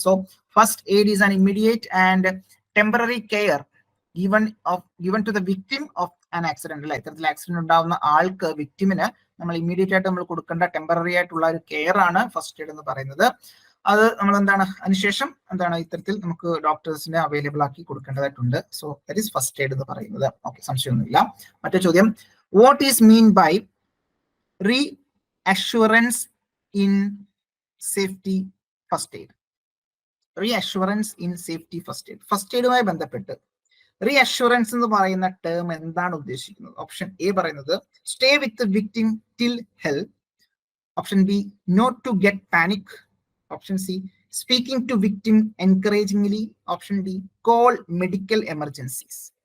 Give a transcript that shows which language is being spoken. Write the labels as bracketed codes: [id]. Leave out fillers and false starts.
[en] So first aid is an immediate and temporary care given to the victim of an accident. [ml] അല്ലെ, ഇത്തരത്തിൽ accident ഉണ്ടാവുന്ന ആൾക്ക്, വിക്ടിമിന് നമ്മൾ immediate ആയിട്ട് നമ്മൾ കൊടുക്കേണ്ട ടെമ്പററി ആയിട്ടുള്ള ഒരു കെയർ ആണ് ഫസ്റ്റ് എയ്ഡ് എന്ന് പറയുന്നത്. അത് നമ്മൾ അതിനുശേഷം ഇത്തരത്തിൽ നമുക്ക് ഡോക്ടേഴ്സിനെ അവൈലബിൾ ആക്കി കൊടുക്കേണ്ടതായിട്ടുണ്ട്. [en] so that is first aid [ml] എന്ന് പറയുന്നത്. ഓക്കെ, സംശയമൊന്നുമില്ല. മറ്റേ ചോദ്യം. [en] What is mean by reassurance in safety first aid? Reassurance in safety first aid. [ml] First എയ്ഡുമായി ബന്ധപ്പെട്ട് റീഅഷുറൻസ് എന്ന് പറയുന്ന ടേം എന്താണ് ഉദ്ദേശിക്കുന്നത്? [en] option A [ml] പറയുന്നത് [en] Stay with victim till help. Option B not to get panic. Option C speaking to victim encouragingly. Option D call medical emergencies.